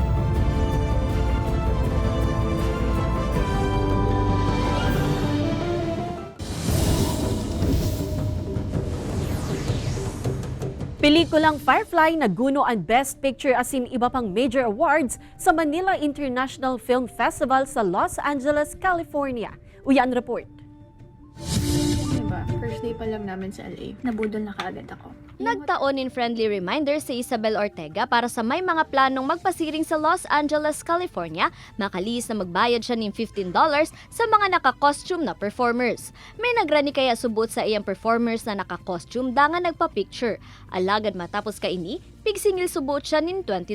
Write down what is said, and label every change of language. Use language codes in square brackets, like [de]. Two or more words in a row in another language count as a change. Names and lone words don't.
[bik] Pelikulang Firefly naguno ang [en] Best Picture [bik] asin iba pang [en] major awards [bik] sa Manila International Film Festival sa Los Angeles, California. Uyan report. [tl] Diba, [en] first day [tl] pa lang namin sa LA, nabudol na kaagad ako. [bik] Nagtaon in [en] friendly reminder [bik] si Isabel Ortega para sa may mga planong magpasiring sa Los Angeles, California, makalihis na magbayad siya ng $15 sa mga naka-costume na performers. May nagrani kaya subot sa iyang performers na naka-costume dangan nagpa-picture. Alagad matapos kaini, pigsingil subot siya ng $20.